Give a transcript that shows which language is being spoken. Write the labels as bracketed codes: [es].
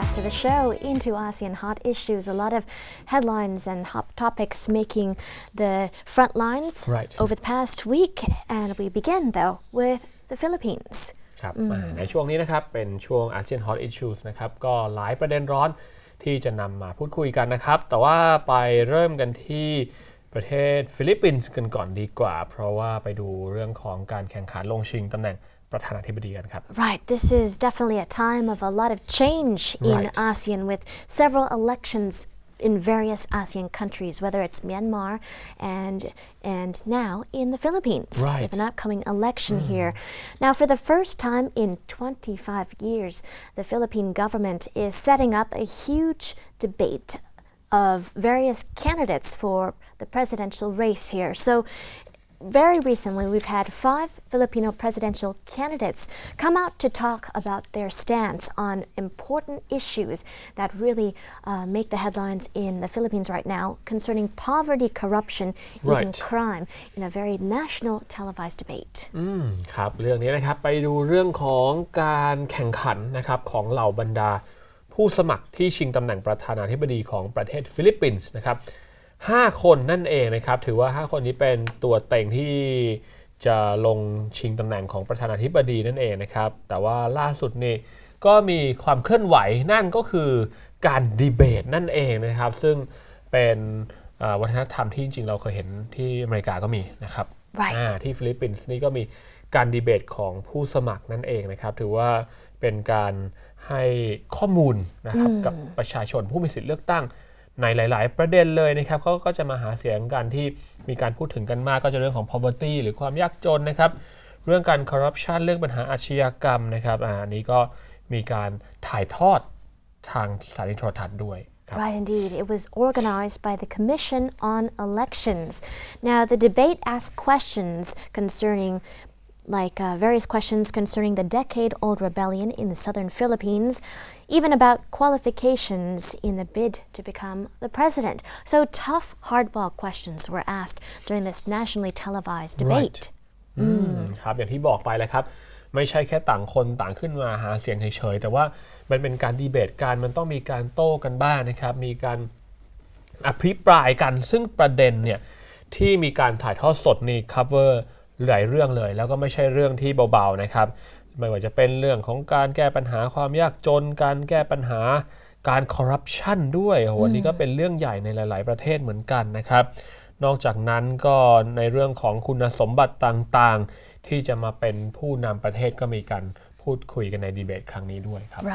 [en] The show into ASEAN hot issues. A lot of headlines and hot topics making the front lines over the past week. And we begin, though, with the Philippines. [th] ครับในช่วงนี้นะครับเป็นช่วง ASEAN Hot Issues นะครับก็หลายประเด็นร้อนที่จะนำมาพูดคุยกันนะครับแต่ว่าไปเริ่มกันที่ประเทศฟิลิปปินส์กันก่อนดีกว่าเพราะว่าไปดูเรื่องของการแข่งขันลงชิงตำแหน่งประธานาธิบดีกันครับ [en] Right. This is definitely a time of a lot of change in ASEAN with several elections in various ASEAN countries, whether it's Myanmar and now in the Philippines with an upcoming election here. Now, for the first time in 25 years, the Philippine government is setting up a huge debate of various candidates for the presidential race here. So very recently, we've had 5 Filipino presidential candidates come out to talk about their stance on important issues that really make the headlines in the Philippines right now concerning poverty, corruption, even crime in a very national televised debate. [th] ครับเรื่องนี้นะครับไปดูเรื่องของการแข่งขันนะครับของเหล่าบรรดาผู้สมัครที่ชิงตำแหน่งประธานาธิบดีของประเทศฟิลิปปินส์นะครับ5 คนนั่นเองนะครับถือว่า5 คนนี้เป็นตัวเต็งที่ จะลงชิงตำแหน่งของประธานาธิบดีนั่นเองนะครับแต่ว่าล่าสุดนี่ก็มีความเคลื่อนไหวนั่นก็คือการดีเบตนั่นเองนะครับซึ่งเป็นวัฒนธรรมที่จริงๆเราเคยเห็นที่อเมริกาก็มีนะครับที่ฟิลิปปินส์นี่ก็มีการดีเบตของผู้สมัครนั่นเองนะครับถือว่าเป็นการให้ข้อมูลนะครับกับประชาชนผู้มีสิทธิเลือกตั้ง ในหลายๆประเด็นเลยนะครับเขาก็จะมาหาเสียงกันที่มีการพูดถึงกันมากก็จะเรื่องของ poverty หรือความยากจนนะครับเรื่องการ corruption เรื่องปัญหาอาชญากรรมนะครับอันนี้ก็มีการถ่ายทอดทางสถานีโทรทัศน์ด้วย [en] Right, indeed. It was organized by the Commission on Elections. Now, the debate asked questions concerning various questions concerning the decade-old rebellion in the southern Philippines, even about qualifications in the bid to become the president. So tough, hardball questions were asked during this nationally televised debate. [th] ครับอย่างที่บอกไปแล้วครับไม่ใช่แค่ต่างคนต่างขึ้นมาหาเสียงเฉยๆแต่ว่ามันเป็นการดีเบตกันมันต้องมีการโต้กันบ้างนะครับมีการ อภิปรายกันซึ่งประเด็นเนี่ยที่มีการถ่ายทอดสดนี่ cover หลายเรื่องเลยแล้วก็ไม่ใช่เรื่องที่เบาๆนะครับไม่ว่าจะเป็นเรื่องของการแก้ปัญหาความยากจนการแก้ปัญหาการคอร์รัปชันด้วยโหวันนี้ก็เป็นเรื่องใหญ่ในหลายๆประเทศเหมือนกันนะครับนอกจากนั้นก็ในเรื่องของคุณสมบัติต่างๆที่จะมาเป็นผู้นำประเทศก็มีการพูดคุยกันในดีเบตครั้งนี้ด้วยครับ